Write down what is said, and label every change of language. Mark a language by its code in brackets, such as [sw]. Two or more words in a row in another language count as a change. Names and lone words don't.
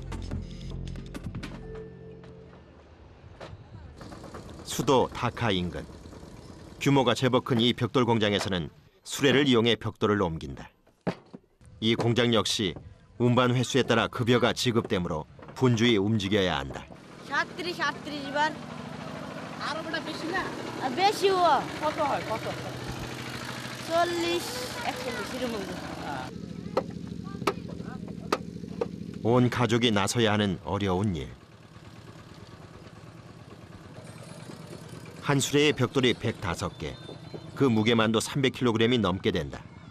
[ko] 수도 다카 인근. 규모가 제법 큰 이 벽돌 공장에서는 수레를 이용해 벽돌을 옮긴다. 이 공장 역시 운반 횟수에 따라 급여가 지급되므로 분주히 움직여야 한다. [bn] 37 বার আরো বড় বেশি না বেশি ও কত হয় কত [ko] 40 41 이러면 온 가족이 나서야 하는 어려운 일. 한 수레의 벽돌이 105개, 그 무게만도 300kg이 넘게 된다.